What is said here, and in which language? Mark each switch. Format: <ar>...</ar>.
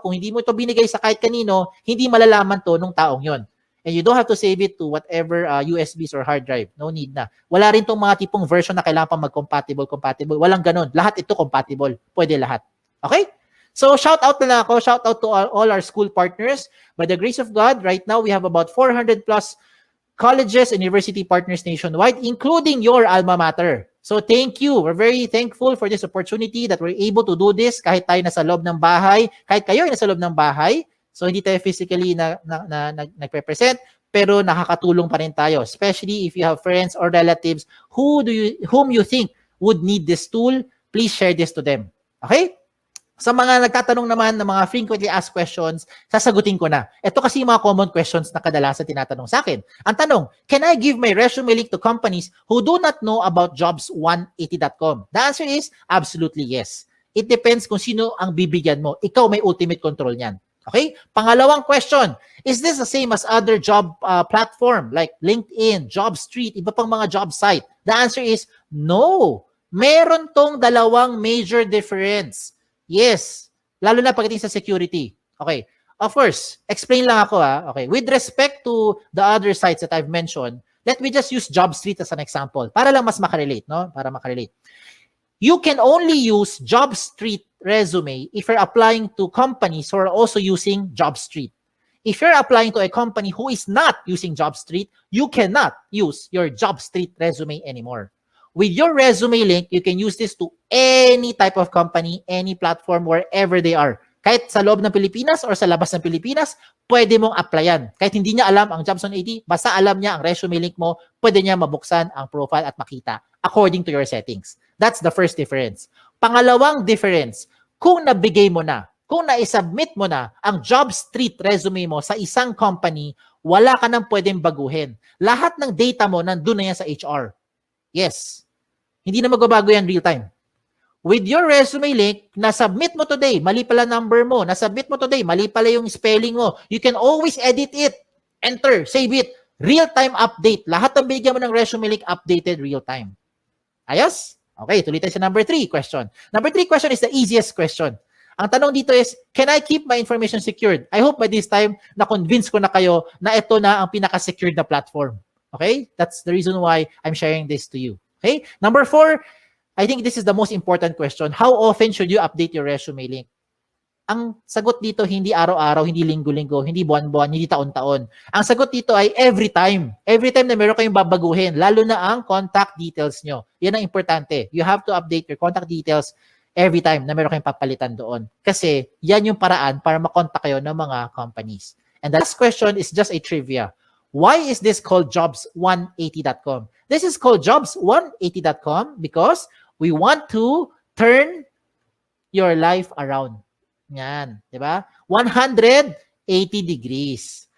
<tl>Kung hindi mo ito binigay sa kahit kanino, hindi malalaman to nung taong yon.</tl> <en>And you don't have to save it to whatever USBs or hard drive.</en> <tl>No need na. Wala rin tong mga tipong version na kailangan pa mag-compatible. Walang ganun. Lahat ito compatible. Pwede lahat. Okay? So, shout out na lang ako.</tl> <en>Shout out to all our school partners. By the grace of God, right now, we have about 400 plus colleges and university partners nationwide, including your alma mater. So, thank you. We're very thankful for this opportunity that we're able to do this</en> <tl>kahit tayo nasa loob ng bahay,</tl> <en>kahit kayo ay nasa loob ng bahay. So,</en> <tl>hindi tayo physically nagpe-present, pero nakakatulong pa rin tayo,</tl> <en>especially if you have friends or relatives whom you think would need this tool. Please share this to them. Okay?</en> <tl>Sa mga nagtatanong naman ng mga frequently asked questions, sasagutin ko na. Ito kasi yung mga common questions na kadalasan tinatanong sa akin. Ang tanong,</tl> <en>can I give my resume link to companies who do not know about jobs180.com? The answer is absolutely yes. It depends</en> <tl>kung sino ang bibigyan mo. Ikaw may ultimate control niyan. Okay?</tl> <en>Pangalawang question, is this the same as other job platform like LinkedIn, JobStreet,</en> <tl>iba pang mga job site?</tl> <en>The answer is no.</en> <tl>Meron tong dalawang major difference. Yes, lalo na pagdating sa security. Okay. Of course, explain lang ako Okay.</tl> <en>With respect to the other sites that I've mentioned, let me just use JobStreet as an example</en> <tl>para lang mas makarelate, no? Para makarelate.</tl> <en>You can only use JobStreet resume if you're applying to companies who are also using JobStreet. If you're applying to a company who is not using JobStreet, you cannot use your JobStreet resume anymore. With your resume link, you can use this to any type of company, any platform, wherever they are.</en> <tl>Kahit sa loob ng Pilipinas or sa labas ng Pilipinas, pwede mong applyan. Kahit hindi niya alam ang Jobs 180, basta alam niya ang resume link mo, pwede niya mabuksan ang profile at makita according to your settings.</tl> <en>That's the first difference.</en> <tl>Pangalawang difference, kung nabigay mo na Kung na-submit mo na ang job street resume mo sa isang company, wala ka nang pwedeng baguhin. Lahat ng data mo nandun na yan sa HR. Yes. Hindi na magbabago yan real time.</tl> <en>With your resume link,</en> <tl>na-submit mo today, mali pala number mo, na-submit mo today, mali pala yung spelling mo,</tl> <en>you can always edit it. Enter, save it. Real-time update.</en> <tl>Lahat ng bigyan mo ng resume link,</tl> <en>updated real-time. Ayos?</en> <tl>Okay, tuloy tayo sa number 3 question.</tl> <en>Number 3 question is the easiest question.</en> <tl>Ang tanong dito</tl> <en>is, can I keep my information secured? I hope by this time,</en> <tl>na-convince ko na kayo na ito na ang pinaka-secured na platform.</tl> <en>Okay? That's the reason why I'm sharing this to you. Okay? Number 4, I think this is the most important question. How often should you update your resume link?</en> <tl>Ang sagot dito, hindi araw-araw, hindi linggo-linggo, hindi buwan-buwan, hindi taon-taon. Ang sagot dito ay every time. Every time na meron kayong babaguhin, lalo na ang contact details nyo. Yan ang importante.</tl> <en>You have to update your contact details every time</en> <tl>na meron kayong papalitan doon. Kasi yan yung paraan para makontak kayo ng mga companies.</tl> <en>And the last question is just a trivia. Why is this called jobs180.com? This is called jobs180.com because we want to turn your life around.</en> <tl>Yan, di ba? 180 degrees.</tl>